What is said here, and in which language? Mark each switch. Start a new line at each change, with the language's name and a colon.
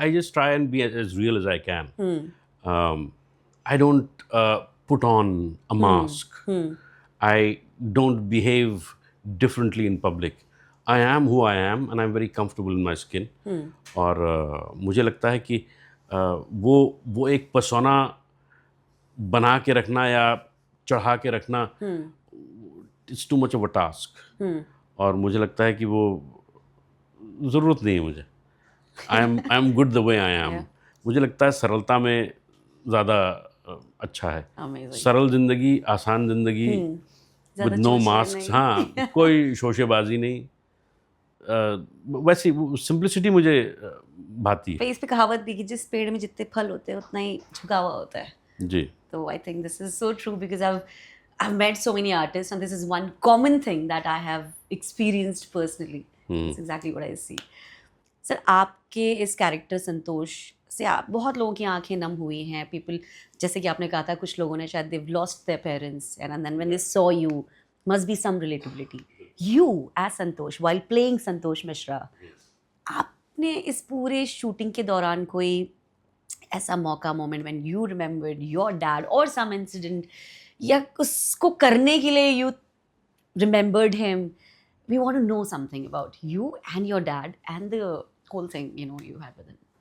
English: I just try and be as real as I can. I don't put on a mask. I don't behave differently in public. I am who I am and I'm very comfortable in my skin.
Hindi: और मुझे लगता है कि वो एक persona बना के रखना या चढ़ा के रखना,
English: it's too much of a task.
Hindi: और मुझे लगता है कि वो ज़रूरत नहीं है मुझे।
English: I am good the way I am.
Hindi: मुझे लगता है सरलता में ज़्यादा अच्छा है।
English: Amazing.
Hindi: सरल जिंदगी, आसान जिंदगी,
English: With no mask.
Hindi: हाँ, कोई शोशेबाजी नहीं, वैसी सिंप्लिसिटी मुझे भाती है। पे इस पे कहावत भी कि जिस पेड़ में जितने फल होते हैं उतना ही झुका हुआ होता है। जी।
English: तो I think this is so true because I've met so many artists and this is one common thing that I have experienced personally. That's exactly what I see.
Hindi: Sir आपके इस कैरेक्टर संतोष से आप बहुत लोगों की आंखें नम हुई हैं.
English: people,
Hindi: जैसे कि आपने कहा था, कुछ लोगों ने शायद
English: they've lost their parents and then when they saw you must be some relatability. You as Santosh while playing Santosh Mishra,
Hindi: आपने इस पूरे शूटिंग के दौरान कोई ऐसा मौका, moment
English: when you remembered your dad or some incident,
Hindi: या उसको करने के लिए
English: you remembered him? We want to know something about you and your dad and the whole thing, you know, you had with him.